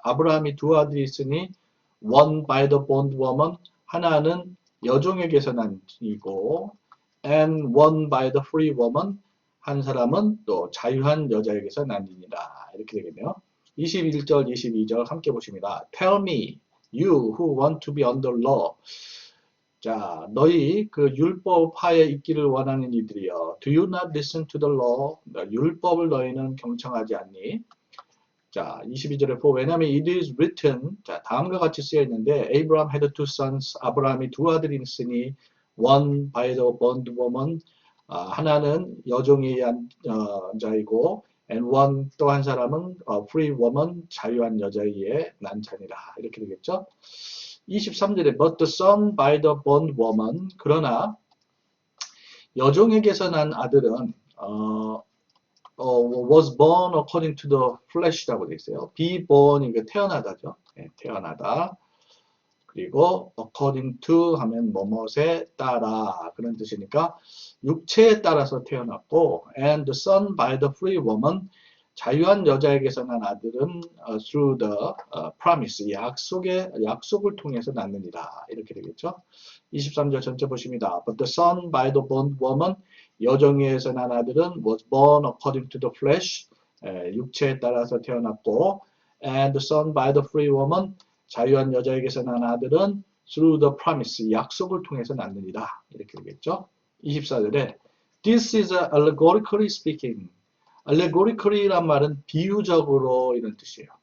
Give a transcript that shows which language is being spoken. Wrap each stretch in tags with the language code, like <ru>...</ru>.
<ko>아브라함이 두 아들이 있으니</ko> <en>one by the bondwoman</en> <ko>하나는 여종에게서 난 이고</ko> <en>and one by the free woman</en> <ko>한 사람은 또 자유한 여자에게서 난이니라 이렇게 되겠네요. 21절 22절 함께 보십니다.</ko> <en>Tell me you who want to be under law.</en> <ko>자, 너희 그 율법 하에 있기를 원하는 이들이여.</ko> <en>Do you not listen to the law?</en> <ko>율법을 너희는 경청하지 않니? 자, 22절에 for 왜냐하면</ko> <en>it is written</en> <ko>자, 다음과 같이 쓰여 있는데</ko> <en>Abraham had two sons.</en> <ko>아브라함이 두 아들이 있으니</ko> <en>one by the bondwoman</en> <ko>하나는 여종에 의한 자이고</ko> <en>and one</en> <ko>또 한 사람은</ko> <en>free woman</en> <ko>자유한 여자에 의해 난 자니라 이렇게 되겠죠.</ko> <en>23절에 but the son by the bondwoman</en> <ko>그러나 여종에게서 난 아들은</ko> <en>was born according to the flesh</en> <ko>라고 되어 있어요. be born 이게 태어나다죠. 네, 태어나다. 그리고 according to 하면 뭐뭇에 따라 그런 뜻이니까 육체에 따라서 태어났고</ko> <en>and the son by the free woman</en> <ko>자유한 여자에게서 난 아들은</ko> <en>through the promise</en> <ko>약속을 통해서 낳느니라 이렇게 되겠죠. 23절 전체 보십니다.</ko> <en>But the son by the bondwoman</en> <ko>여종에 의해서 난 아들은</ko> <en>was born according to the flesh</en> <ko>육체에 따라서 태어났고</ko> <en>and the son by the free woman</en> <ko>자유한 여자에게서 난 아들은</ko> <en>through the promise</en> <ko>약속을 통해서 낳느니라 이렇게 되겠죠.</ko> <en>24절에 This is allegorically speaking.</en> <ko>allegorically란 말은 비유적으로 이런 뜻이에요.</ko>